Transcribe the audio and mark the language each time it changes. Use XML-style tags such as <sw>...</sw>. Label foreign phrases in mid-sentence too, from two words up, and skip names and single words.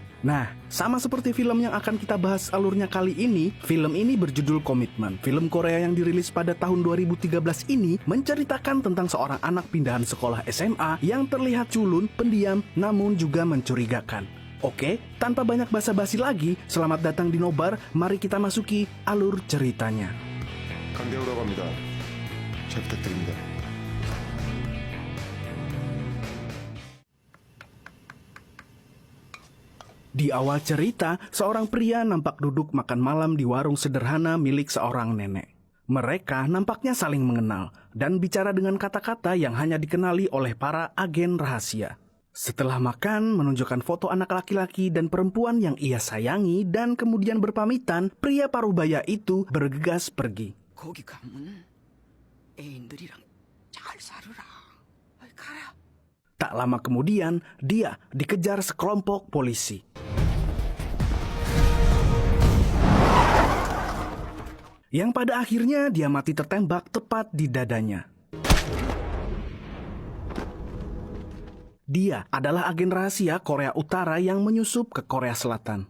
<id>Nah, sama seperti film yang akan kita bahas alurnya kali ini, film ini berjudul Komitmen. Film Korea yang dirilis pada tahun 2013 ini menceritakan tentang seorang anak pindahan sekolah SMA yang terlihat culun, pendiam, namun juga mencurigakan. Oke, tanpa banyak basa-basi lagi, selamat datang di Nobar, mari kita masuki alur ceritanya.</id> <ko>강대호라고 합니다. 잘 부탁드립니다.</ko> <id>Di awal cerita, seorang pria nampak duduk makan malam di warung sederhana milik seorang nenek. Mereka nampaknya saling mengenal dan bicara dengan kata-kata yang hanya dikenali oleh para agen rahasia. Setelah makan, menunjukkan foto anak laki-laki dan perempuan yang ia sayangi dan kemudian berpamitan, pria parubaya itu bergegas pergi.</id> <ko>거기 가면 애인들이랑 잘 살으라. 가라.</ko> <id>Tak lama kemudian, dia dikejar sekelompok polisi. Yang pada akhirnya dia mati tertembak tepat di dadanya. Dia adalah agen rahasia Korea Utara yang menyusup ke Korea Selatan.</id>